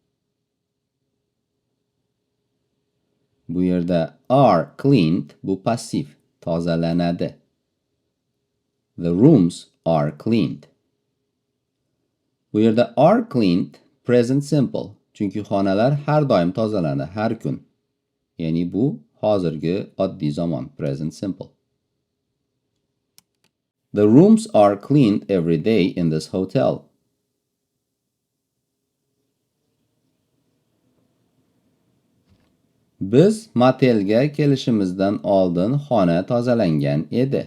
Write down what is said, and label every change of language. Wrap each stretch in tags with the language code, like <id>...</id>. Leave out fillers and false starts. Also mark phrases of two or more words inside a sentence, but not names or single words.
<uz>Bu yerda</uz> <en>are cleaned</en> <uz>bu pasif, tozalanadi.</uz> <en>The rooms are cleaned.</en> <uz>Bu yerda</uz> <en>are cleaned present simple.</en> <uz>Çünkü xonalar har doim tozalanadi, har kun. Ya'ni bu hozirgi oddiy zamon,</uz> <en>present simple. The rooms are cleaned every day in this hotel.</en> <uz>Biz motelga kelishimizdan oldin xona tozalangan edi.</uz>